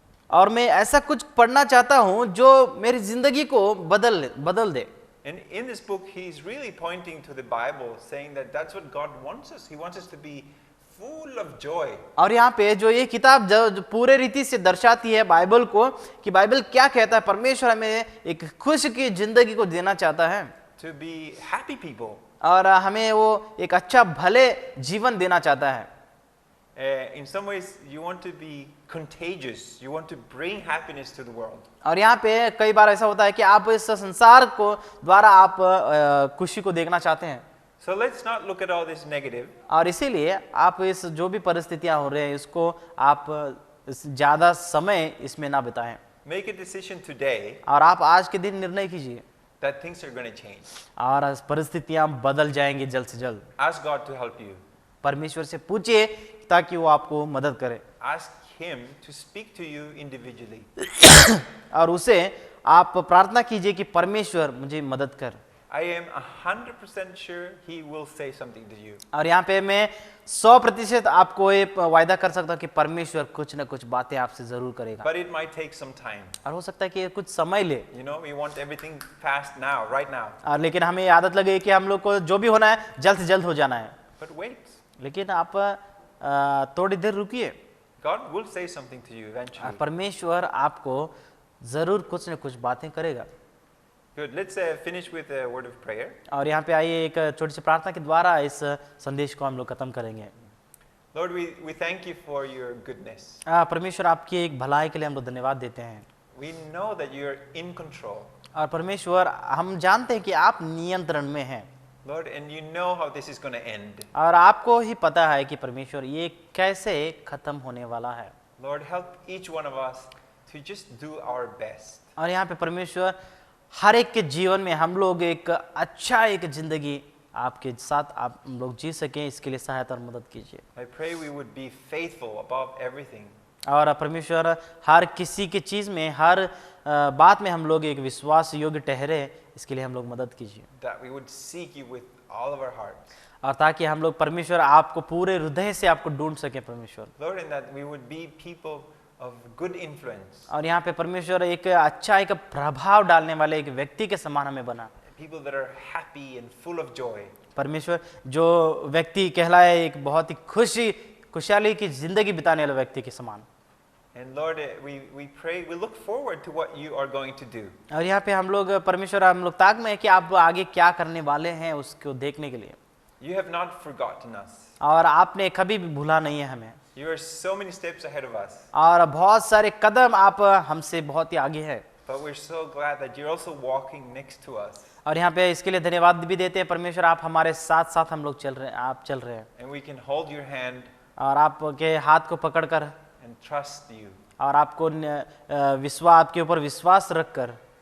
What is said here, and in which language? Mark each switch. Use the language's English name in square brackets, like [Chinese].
[Hindi] और मैं ऐसा कुछ पढ़ना चाहता हूँ जो मेरी जिंदगी को बदल दे। [English] And in this book, he's really pointing to the Bible, saying that that's what God wants us. He wants us to be full of joy. [Hindi] और यहाँ पे जो ये किताब जो पूरे रीति से दर्शाती है बाइबल को कि बाइबल क्या कहता है, परमेश्वर हमें एक खुश की जिंदगी को देना चाहता है, [English] To be happy people. [Hindi] और हमें वो एक अच्छा भले जीवन देना चाहता है। [English] In some ways, you want to be contagious. You want to bring happiness to the world. [Hindi] और यहाँ पे कई बार ऐसा होता है कि आप इस संसार को द्वारा आप खुशी को देखना चाहते हैं। [English] So let's not look at all this negative. [Hindi] और इसीलिए आप इस जो भी परिस्थितियां हो रही हैं इसको आप ज्यादा समय इसमें ना बिताएं। [English] Make a decision today [Hindi] और आप आज के दिन निर्णय कीजिए [English] that things are going to change. [Hindi] और परिस्थितियां बदल जाएंगी जल्द से जल्द। [English] Ask God to help you. [Hindi] परमेश्वर से पूछिए ताकि वो आपको मदद करे। [English] Ask Him to speak to you individually. [Hindi] और उसे आप प्रार्थना कीजिए कि परमेश्वर मुझे मदद कर। [English] I am 100% sure He will say something to you. [Hindi] और यहाँ पे मैं 100% आपको ये वायदा कर सकता हूँ कि परमेश्वर कुछ न कुछ बातें आपसे जरूर करेगा। [English] But it might take some time. [Hindi] और हो सकता है कि कुछ समय ले। [English] We want everything fast now, right now. [Hindi] और लेकिन हमें ये आदत लगे कि हम लोग को जो भी होना है जल्द से जल्द हो जाना है। [English] But wait. [Hindi] लेकिन आप थोड़ी देर रुकिए। [English] God will say something to you eventually. [Hindi] परमेश्वर आपको जरूर कुछ न कुछ बातें करेगा। [English] Good. Let's finish with a word of prayer. [Hindi] और यहाँ पे आइए एक छोटी सी प्रार्थना के द्वारा इस संदेश को हम लोग खत्म करेंगे। [English] Lord, we thank you for your goodness. [Hindi] परमेश्वर आपकी एक भलाई के लिए हम लोग धन्यवाद देते हैं। [English] We know that you're in control. [Hindi] और परमेश्वर हम जानते हैं कि आप नियंत्रण में हैं। [English] Lord, and you know how this is going to end. [Hindi] और आपको ही पता है कि परमेश्वर ये कैसे खत्म होने वाला है। [English] Lord, help each one of us to just do our best. [Hindi] और यहाँ पे परमेश्वर हर एक के जीवन में हम लोग एक अच्छा एक जिंदगी आपके साथ आप हम लोग जी सकें, इसके लिए सहायता और मदद कीजिए। [English] I pray we would be faithful above everything. [Hindi] और परमेश्वर हर किसी की चीज़ में हर बात में हम लोग एक विश्वास योग्य ठहरे, इसके लिए हम लोग मदद कीजिए। [English] That we would seek you with all of our hearts. [Hindi] और ताकि हम लोग परमेश्वर आपको पूरे हृदय से आपको ढूंढ सके परमेश्वर। [English] Lord, and that we would be people of good influence. [Hindi] और यहाँ पे परमेश्वर एक अच्छा एक प्रभाव डालने वाले एक व्यक्ति के समान हमें बना। [English] People that are happy and full of joy. [Hindi] परमेश्वर जो व्यक्ति कहलाए एक बहुत ही खुशहाली की जिंदगी बिताने वाले व्यक्ति के समान। [English] And Lord, we pray, we look forward to what you are going to do. [Hindi] और यहाँ पे हम लोग परमेश्वर हम लोग ताक में है कि आप आगे क्या करने वाले हैं उसको देखने के लिए। [English] You have not forgotten us. [Hindi] और आपने कभी भी भूला नहीं है हमें। [English] You are so many steps ahead of us. [Hindi] और बहुत सारे कदम आप हमसे बहुत ही आगे हैं। [English] But we're so glad that you're also walking next to us. [Hindi] और यहाँ पे इसके लिए धन्यवाद भी देते हैं परमेश्वर, आप हमारे साथ साथ हम लोग चल रहे हैं, आप चल रहे हैं। [English] And we can hold your hand [Hindi] और आपके हाथ को पकड़कर [English] and trust you. [Hindi] और आपको आपके ऊपर विश्वास रखकर